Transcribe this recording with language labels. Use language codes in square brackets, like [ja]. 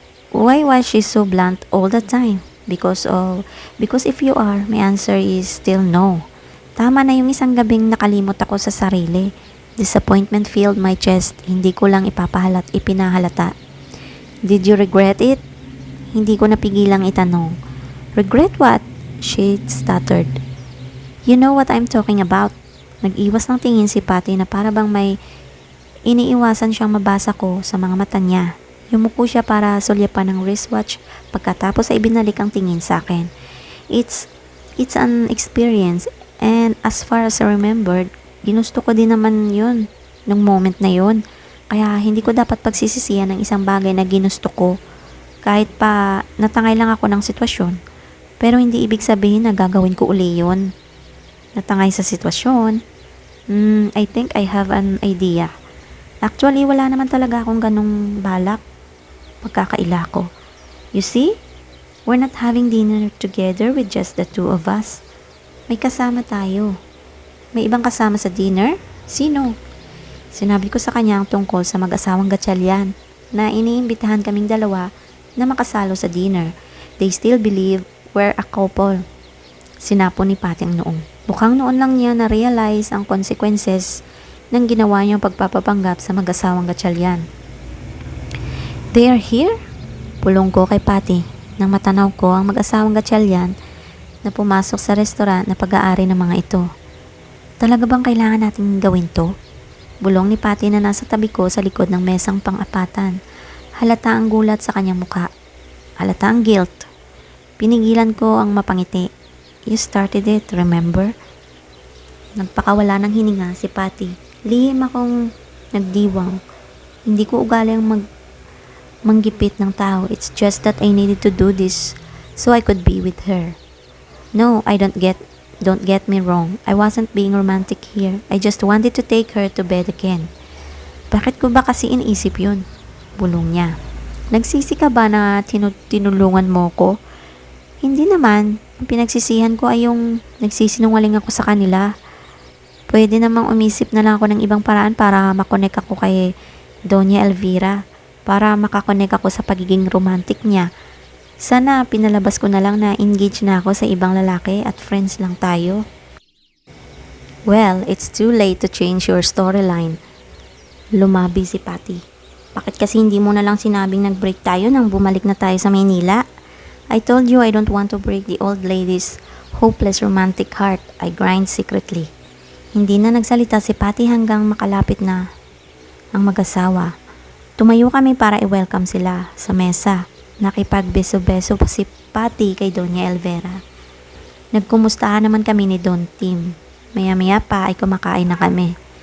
[en] Why was she so blunt all the time? Because if you are, my answer is still no. [tl] Tama na yung isang gabing nakalimot ako sa sarili. [en] Disappointment filled my chest. [tl] Hindi ko lang ipinahalata. [en] Did you regret it? [tl] Hindi ko napigilang itanong. [en] Regret what? She stuttered. You know what I'm talking about. [tl] Nag-iwas ng tingin si Patty na para bang may iniiwasan siyang mabasa ko sa mga mata niya. Yumuko siya para sulyapan ng wristwatch pagkatapos ay ibinalik ang tingin sa akin. [en] It's an experience and as far as I remembered, [tl] ginusto ko din naman yun nung moment na yun. Kaya hindi ko dapat pagsisisihan ng isang bagay na ginusto ko kahit pa natangay lang ako ng sitwasyon. Pero hindi ibig sabihin na gagawin ko uli yun. Natangay sa sitwasyon. [en] I think I have an idea. [tl] Actually, wala naman talaga akong ganong balak. Pagkakaila ko. [en] You see? We're not having dinner together with just the two of us. [tl] May kasama tayo. May ibang kasama sa dinner? Sino? Sinabi ko sa kanya ang tungkol sa mag-asawang Gatchalian. na iniimbitahan kaming dalawa na makasalo sa dinner. [en] They still believe we're a couple. [tl] Sinapo ni Patty ang noong. Mukhang noon lang niya na-realize ang consequences ng ginawa niyang pagpapapanggap sa mag-asawang Gatchalian. [en] They are here? [tl] Pulong ko kay Patty nang matanaw ko ang mag-asawang Gatchalian na pumasok sa restaurant na pag-aari ng mga ito. Talaga bang kailangan natin gawin to? Bulong ni Patty na nasa tabi ko sa likod ng mesang pang-apatan. Halata ang gulat sa kanyang mukha. Halata ang guilt. Pinigilan ko ang mapangiti. [en] You started it, remember? [tl] Nagpakawala ng hininga si Patty. Lihim akong nagdiwang. Hindi ko ugali ang manggipit ng tao. [en] It's just that I needed to do this so I could be with her. No, don't get me wrong. I wasn't being romantic here. I just wanted to take her to bed again. [tl] Bakit ko ba kasi iniisip yun? Bulong niya. Nagsisi ka ba na tinulungan mo ko? Hindi naman. Ang pinagsisihan ko ay yung nagsisinungaling ako sa kanila. Pwede namang umisip na lang ako ng ibang paraan para makonek ako kay Doña Elvira. Para makakonek ako sa pagiging romantic niya. Sana pinalabas ko na lang na engaged na ako sa ibang lalaki at friends lang tayo. [en] Well, it's too late to change your storyline. [tl] Lumabi si Patty. Bakit kasi hindi mo na lang sinabing nag-break tayo nang bumalik na tayo sa Maynila? [en] I told you I don't want to break the old lady's hopeless romantic heart. I grind secretly. [tl] Hindi na nagsalita si Patty hanggang makalapit na ang mag-asawa. Tumayo kami para i-welcome sila sa mesa. Nakipagbeso-beso pa si Patty kay Doña Elvira. Nagkumustahan naman kami ni Don Tim. Maya-maya pa ay kumakain na kami.